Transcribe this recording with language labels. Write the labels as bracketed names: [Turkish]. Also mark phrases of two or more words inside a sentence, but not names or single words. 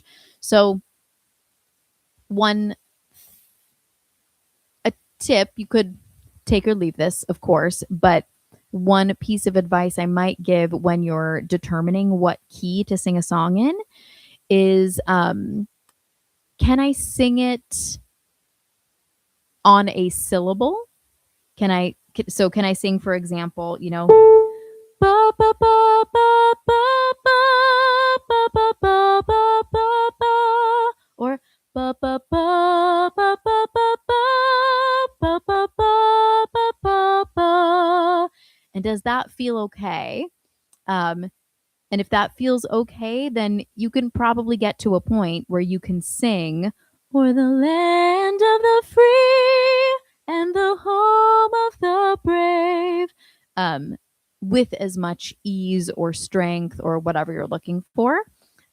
[English] So a tip, you could take or leave this, of course, but one piece of advice I might give when you're determining what key to sing a song in is, can I sing it on a syllable? Can I sing, for example, ba ba ba ba ba ba ba ba ba ba ba, or ba ba ba ba ba ba ba ba ba ba ba ba, and does that feel okay? And if that feels okay, then you can probably get to a point where you can sing "O'er the land of the free and the home of the brave," with as much ease or strength or whatever you're looking for.